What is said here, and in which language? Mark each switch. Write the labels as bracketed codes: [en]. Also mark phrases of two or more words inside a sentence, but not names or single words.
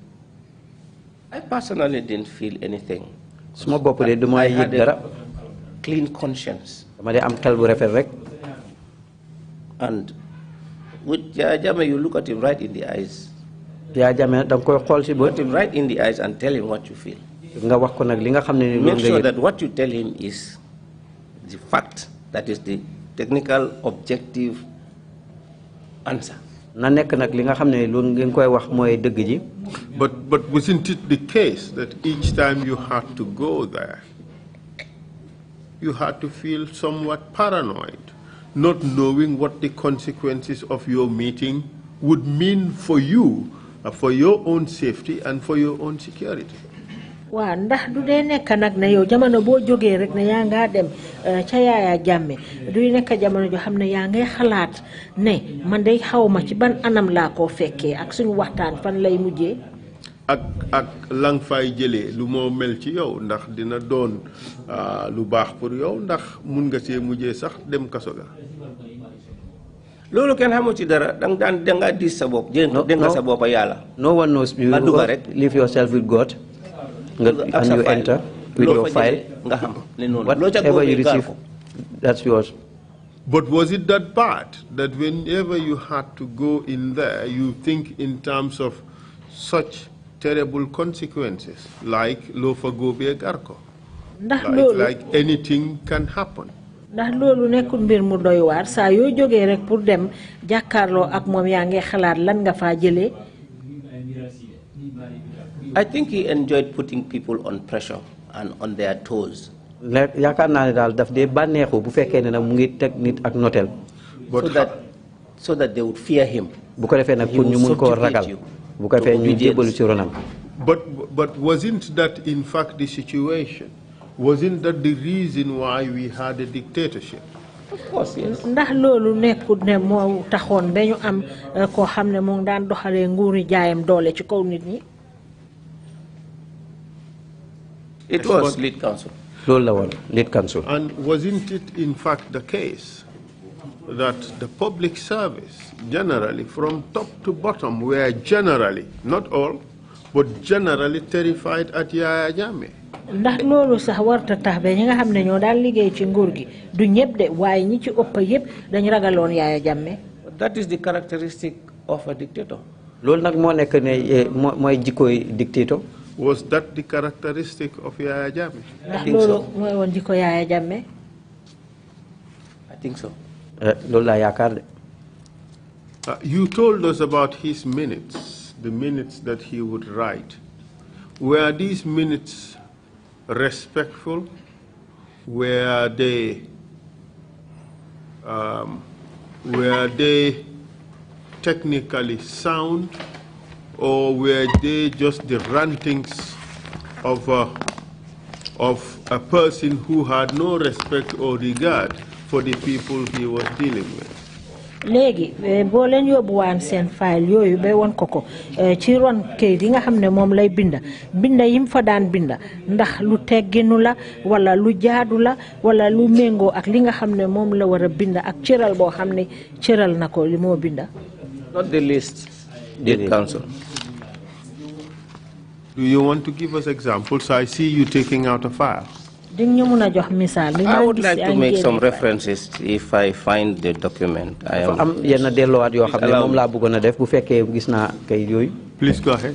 [en] I personally didn't feel anything. [wo] suma bopp de du ma yëg dara. [en] Clean conscience. [wo] dama de am xel bu rafet rek. [en] And with Yaya Jammeh, you look at him right in the eyes. [wo] Yaya Jammeh da nga koy xool si bët. [en] Look at him right in the eyes and tell him what you feel. [wo] nga wax ko nag li nga xam ne [en] Make sure that what you tell him is the fact, that is the technical objective answer. [wo] na nekk nag li nga xam ne loolu ngeen koy wax mooy dëgg ji. [en] But wasn't it the case that each time you had to go there, you had to feel somewhat paranoid, not knowing what the consequences of your meeting would mean for you, for your own safety and for your own security? [wo] Waaw ndax du dee nekk nag ne yow jamono boo jógee rek ne yaa ngaa dem ca Yaya Jammeh du nekk jamono joo xam ne yaa ngay xalaat ne man day xaw ma ci ban anam laa koo fekkee ak suñu waxtaan fan lay mujjee. ak lang fay jëlee lu moo mel ci yow ndax dina doon lu baax pour yow ndax mun nga see mujjee sax dem kaso ga. loolu kenn xamu ci dara danga dis sa bopp dénga sa bopp yàlla. [en] No one knows you. Leave yourself with God. And you enter with your file. Whatever you receive, that's yours. But was it that bad that whenever you had to go in there, you think in terms of such terrible consequences, like [wo] lofa gobe garko, [en] like anything can happen? [wo] Ndax loolu nekkul mbir mu doy waar saa yoo jógee rek pour dem jàkkaarloo ak moom yaa ngi xalaat lan nga faa jëlee. [en] I think he enjoyed putting people on pressure and on their toes. [wo] yaakaar naa ne daal daf dee bànneexu bu fekkee ne nag mu ngi teg nit ak notel. [en] So that they would fear him. [wo] bu ko defee nag pour ñu mun koo ragal. bu ko defee ñu jébbalu ci ronam. [en] But wasn't that in fact the situation? Wasn't that the reason why we had a dictatorship? Of course, yes. [wo] ndax loolu nekkul ne moo taxoon ba ñu am koo xam ne mu ngi daan doxalee nguuri jaayam doole ci kaw nit ñi. [en] It was lead counsel. [wo] loolu la woon [en] lead counsel. And wasn't it in fact the case that the public service generally from top to bottom were generally, not all, but generally terrified at Yaya Jammeh? [wo] ndax loolu sax warta tax ba ñi nga xam ne ñoo daan liggéey ci nguur gi du ñëpp de waaye ñi ci ëpp yëpp dañu ragaloon Yaya Jammeh. [en] That is the characteristic of a dictator. [wo] loolu nag moo nekk ne mooy jikkooy dictator. [en] Was that the characteristic of Yaya Jammeh? [wo] ndax loolu mooy woon jikko Yaya Jammeh. [en] I think so. [wo] loolu laa yaakaar de. [en] You told us about his minutes, the minutes that he would write. Were these minutes respectful? Were they technically sound, or were they just the rantings of a person who had no respect or regard for the people he was dealing with? [wo] léegi boo leen yóbbuwaan seen file yooyu ba woon ko ci ron kayit yi nga xam ne moom lay binda yim fa daan binda ndax lu tegginu la wala lu jaadu la wala lu méngoo ak li nga xam ne moom la war a binda ak cëral boo xam ne cëral na ko li moo binda. [en] Not the least, lead counsel. Do you want to give us examples? I see you taking out a file. I would like to make some references if I find the document. Please go ahead.